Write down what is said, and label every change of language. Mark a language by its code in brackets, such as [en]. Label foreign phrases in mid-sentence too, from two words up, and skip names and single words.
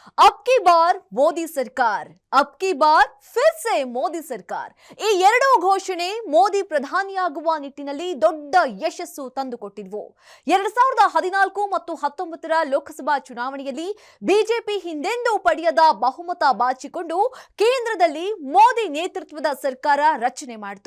[hi] अब की बार मोदी सरकार, अब की बार फिर से ಮೋದಿ ಸರ್ಕಾರ. [kn] ಈ ಎರಡೂ ಘೋಷಣೆ ಮೋದಿ ಪ್ರಧಾನಿಯಾಗುವ ನಿಟ್ಟಿನಲ್ಲಿ ದೊಡ್ಡ ಯಶಸ್ಸು ತಂದುಕೊಟ್ಟಿದ್ವು. 2014 ಮತ್ತು 19ರ ಲೋಕಸಭಾ ಚುನಾವಣೆಯಲ್ಲಿ ಬಿಜೆಪಿ ಹಿಂದೆಂದೂ ಪಡೆಯದ ಬಹುಮತ ಬಾಚಿಕೊಂಡು ಕೇಂದ್ರದಲ್ಲಿ ಮೋದಿ ನೇತೃತ್ವದ ಸರ್ಕಾರ ರಚನೆ ಮಾಡಿತು.